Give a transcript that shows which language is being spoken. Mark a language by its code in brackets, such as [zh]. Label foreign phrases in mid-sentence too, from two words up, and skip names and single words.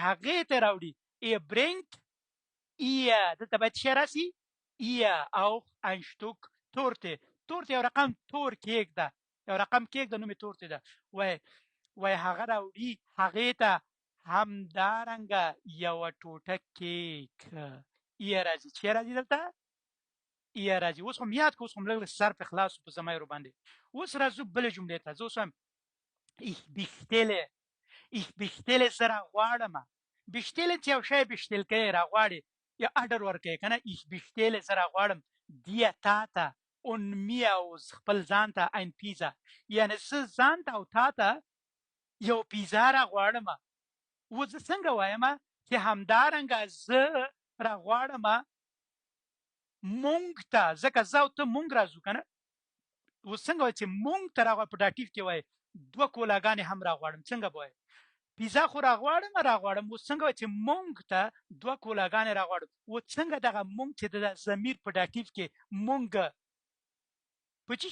[ps] هغې ته راوړي برنګ دلته باید څه راسي [de] auch ein Stück Torte [ps] یو رقم تور کیک ده یو رقم کېږده نو مې تورتې ده وای هغه راوړي هغې ته همدارنګه یوه ټوټه کیک ایه راځي چې راځي دلته ایه راځي اوس هم یاد کړه اوس هم لږ سر په خلاص په زمایرو باندې اوس راځو بلې جملې ته زه اوس هم [de] ich bestelle [ps] زه راغواړمه بشتل چې یو شی بشتل کوي راغواړي یا اډر ورکوي که نه [de] ich bestelle [ps] زه راغواړم dir تا ته [de] und mir aus [ps] خپل ځان ته [de] ein Pizza [ps] یعنې زه ځان ته او تا ته یو پیزا راغواړمه اوس زه څنګه وایم چې همدارنګه زه راغواړمه مونږ ته ځکه زه او ته مونږ راځو که نه اوس څنګه وایي چې مونږ ته راغواړم په ډاټیف کې وایي دوه کولاګانې هم راغواړم څنګه به وایي پیزا خو راغواړم اوس څنګه وایي چې مونږ ته دوه کولاګانې راغواړم اوس څنګه دغه مونږ چې د ضمیر په ډاټیف کې مونږ په څه